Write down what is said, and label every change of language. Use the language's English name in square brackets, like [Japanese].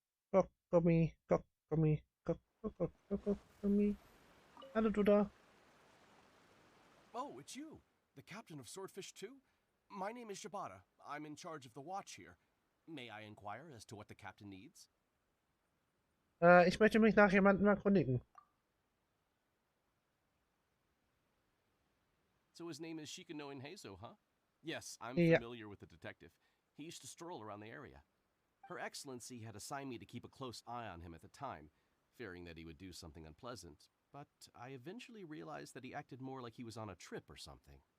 [German] Kokomi. Kokomi. Kokomi. Hallo, du da. [English] Oh, it's you, the captain of Swordfish 2? My name is Shibata. I'm in charge of the watch here. May I inquire as to what the captain needs? [German] Ich möchte mich nach jemandem erkundigen. [English] So his name is Shikanoin Heizou, huh? Yes, I'm [German] Ja. [English] familiar with the detective. He used to stroll around the area. Her Excellency had assigned me to keep a close eye on him at the time, fearing that he would do something unpleasant, but I eventually realized that he acted more like he was on a trip or something.